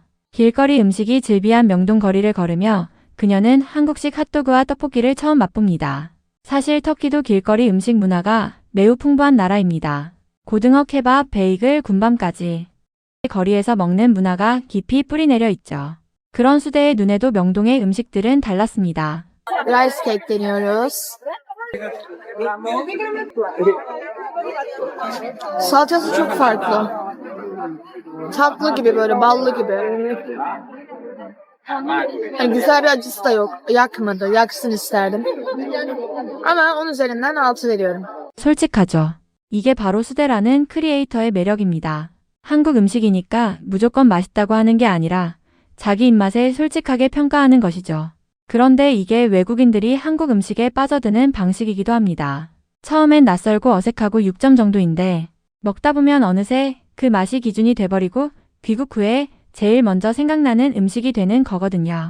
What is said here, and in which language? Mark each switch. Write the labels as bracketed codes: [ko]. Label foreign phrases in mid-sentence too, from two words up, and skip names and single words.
[ko] 길거리 음식이 즐비한 명동 거리를 걸으며 그녀는 한국식 핫도그와 떡볶이를 처음 맛봅니다. 사실 터키도 길거리 음식 문화가 매우 풍부한 나라입니다. 고등어, 케밥, 베이글, 군밤까지 거리에서 먹는 문화가 깊이 뿌리내려 있죠. 그런 수대의 눈에도 명동의 음식들은 달랐습니다. [en] Rice cake [tr] deniyoruz. Salçası çok farklı. Tatlı gibi böyle ballı gibi. Hani güzel bir acısı da yok. Yakmadı. Yaksın isterdim. Ama 10 üzerinden 6 veriyorum. [ko] 솔직하죠. 이게 바로 수대라는 크리에이터의 매력입니다. 한국 음식이니까 무조건 맛있다고 하는 게 아니라 자기 입맛에 솔직하게 평가하는 것이죠. 그런데 이게 외국인들이 한국 음식에 빠져드는 방식이기도 합니다. 처음엔 낯설고 어색하고 6점 정도인데 먹다 보면 어느새 그 맛이 기준이 돼버리고 귀국 후에 제일 먼저 생각나는 음식이 되는 거거든요.